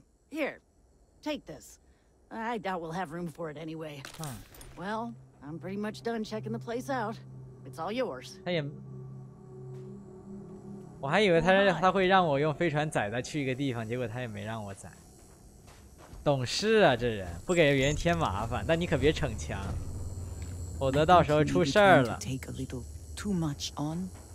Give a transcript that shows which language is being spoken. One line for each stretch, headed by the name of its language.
English: Here, take this. I doubt we'll have room for it anyway. Well, I'm pretty much done checking the place out. It's all yours.
Chinese: 他也，我还以为他会让我用飞船载他去一个地方，结果他也没让我载。懂事啊，这人不给别人添麻烦，但你可别逞强，否则到时候出事儿了。
English: Take a little too much on.